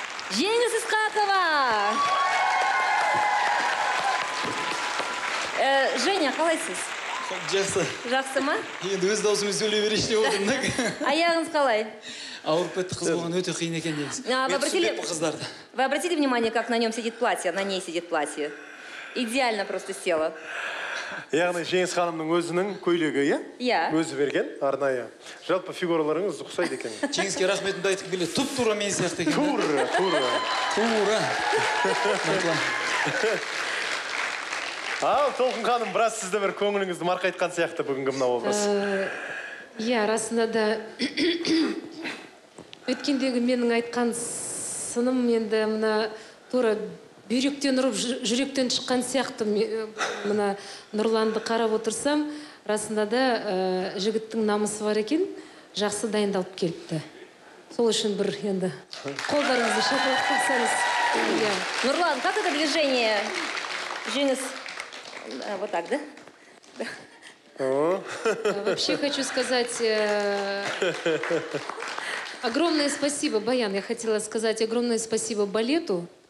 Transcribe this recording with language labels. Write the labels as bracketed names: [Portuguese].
[Kazakh] Жеңіс Исқақова! Женя, қалайсыз? Жақсы. Жақсы ма? Енді өз даусымен сөйлей берейін деп отырмын. Аяғыңыз қалай? Ауырып кетті, қыз болған өте қиын екен негізі. [Russian] Вы [Kazakh] Мен түсінбеппін қыздарды. [Russian] Вы обратили внимание, как на нем сидит платье, на ней сидит платье? Идеально просто села. [Kazakh] Яғни Жеңіс ханымның өзінің көйлегі, иә? Иә. Өзі берген, арнайы. Жалпы фигураларыңыз ұқсайды екен. Жеңіске рахметімді айтқым келеді. Туп-тура мен сияқты екен. Тура. Ал, Толқын ханым, біраз сізді бір көңіліңізді марқайтқан сияқты бүгінгі мына образ. Иә, расында да өткендегі менің айтқан сыным енді мына тура бүйректен ұрып жүректен шыққан сияқты. Мына Нұрланды қарап отырсам, расында да жігіттің намысы бар екен, жақсы дайындалып келіпті. Сол үшін бір енді қолдарыңызды шапалақтасаңыз. [Russian] Нурлан, как это движение? Жеңіс, вот так, да? Вообще хочу сказать огромное спасибо, Баян, я хотела сказать огромное спасибо балету.